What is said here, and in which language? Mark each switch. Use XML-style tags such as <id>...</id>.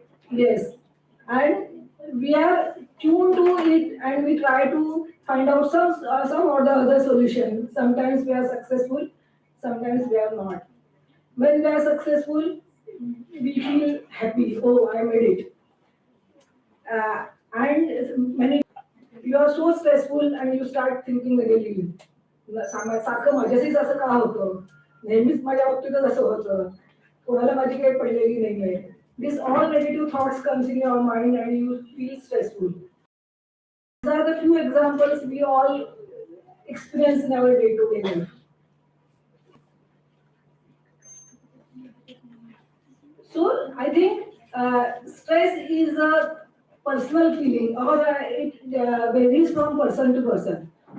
<en>Yes, and we are tuned to it, and we try to find out some or the other solution. Sometimes we are successful, sometimes we are not. When we are successful, we feel happy. Oh, I made it. And many you are so stressful, and you start thinking negatively.</en> <mr>सारखं माझ्याशीच असं का होतं नेहमीच माझ्या बाबतीतच असं होतं कोणाला माझी काही पडलेली नाहीये</mr> <en>These all negative thoughts comes in your mind and you feel stressful. These are the few examples we all experience in our day-to-day life. So I think stress is a personal feeling or it varies from person to person.</en>